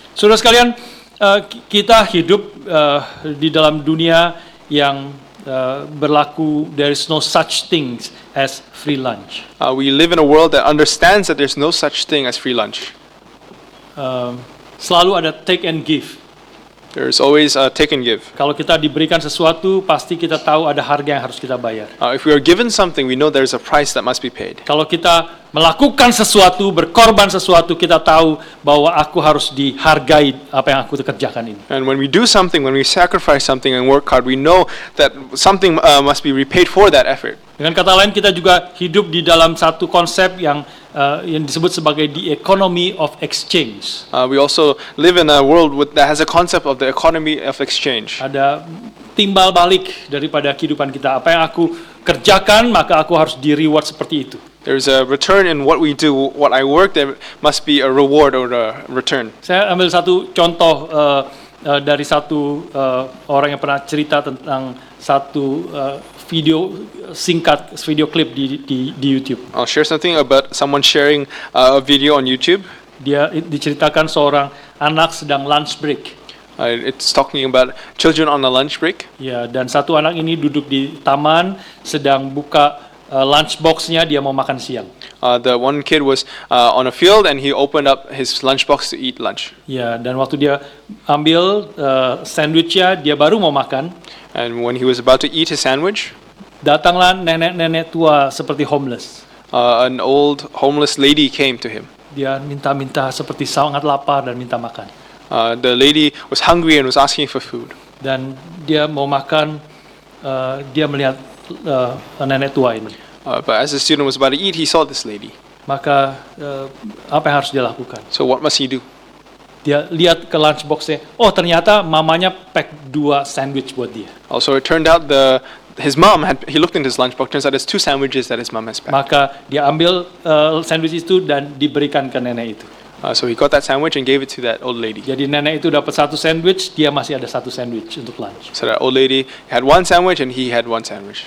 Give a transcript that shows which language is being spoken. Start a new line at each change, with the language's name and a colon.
Indonesian: Saudara sekalian, kita hidup di dalam dunia yang berlaku,
English: there is no such things as free lunch. We live in a world that understands that there's no such thing as free lunch.
Indonesian: Selalu ada
English: take and give. There's always a take and give.
Indonesian: Kalau kita diberikan sesuatu, pasti kita tahu ada harga yang harus kita bayar.
English: If we are given something, we know there's a price that must be paid.
Indonesian: Kalau kita melakukan sesuatu, berkorban sesuatu, kita tahu bahwa aku harus dihargai apa yang aku kerjakan ini.
English: And when we do something, when we sacrifice something and work hard, we know that something must be repaid for that effort.
Indonesian: Dengan kata lain, kita juga hidup di dalam satu konsep yang disebut sebagai
English: the economy of exchange. We also live in a world that has a concept of the economy of exchange.
Indonesian: Ada timbal balik daripada kehidupan kita. Apa yang aku kerjakan, maka aku harus di reward seperti itu.
English: There's a return in what we do. What I work, there must be a reward or a return.
Indonesian: Saya ambil satu contoh dari satu orang yang pernah cerita tentang satu video singkat, video klip di YouTube.
English: I'll share something about someone sharing a video on YouTube.
Indonesian: Dia diceritakan seorang anak sedang lunch break.
English: It's talking about children on a lunch break.
Indonesian: Ya, dan satu anak ini duduk di taman sedang buka lunch box-nya, dia mau makan siang.
English: The one kid was on a field and he opened up his lunchbox to eat lunch.
Indonesian: Ya, dan waktu dia ambil sandwichnya, dia baru mau makan.
English: And when he was about to eat his sandwich,
Indonesian: datanglah nenek-nenek tua seperti homeless.
English: An old homeless lady came to him.
Indonesian: Dia minta-minta seperti sangat lapar dan minta makan.
English: The lady was hungry and was asking for food.
Indonesian: Dan dia mau makan, dia melihat nenek tua ini.
English: But as the student was about to eat, he saw this lady.
Indonesian: Maka apa yang harus dia lakukan?
English: So what must he do?
Indonesian: Dia lihat ke lunchbox-nya. Oh, ternyata mamanya pack 2 sandwich buat dia.
English: Also, it turned out his mom he looked in his lunchbox. Turns out there's 2 sandwiches that his mom has packed.
Indonesian: Maka dia ambil sandwich itu dan diberikan ke nenek itu.
English: So he got that sandwich and gave it to that old lady.
Indonesian: Jadi nenek itu dapat 1 sandwich, dia masih ada 1 sandwich untuk lunch.
English: So that old lady had 1 sandwich and he had 1 sandwich